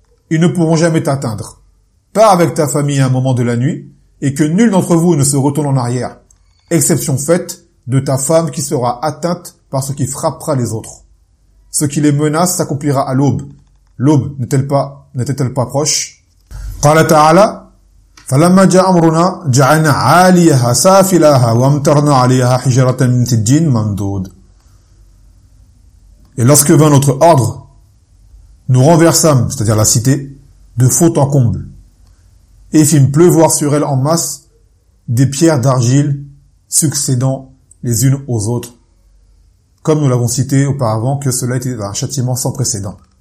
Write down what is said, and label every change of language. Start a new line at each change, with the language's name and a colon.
French: Ils ne pourront jamais t'atteindre. Pars avec ta famille à un moment de la nuit, et que nul d'entre vous ne se retourne en arrière. Exception faite de ta femme qui sera atteinte par ce qui frappera les autres. Ce qui les menace s'accomplira à l'aube. L'aube n'était-elle pas proche?
Arabic: Quand la ta'ala, فَلَمَّا جَاءَ أَمْرُنَا جَعَلْنَا عَالِيَهَا سَافِلَهَا وَأَمْطَرْنَا عَلَيْهَا حِجَارَةً مِنْ سِجِّيلٍ مَنْضُودٍ.
French: Et lorsque vint notre ordre, nous renversâmes, c'est-à-dire la cité, de fond en comble, et fîmes pleuvoir sur elle en masse des pierres d'argile succédant les unes aux autres, comme nous l'avons cité auparavant que cela était un châtiment sans précédent.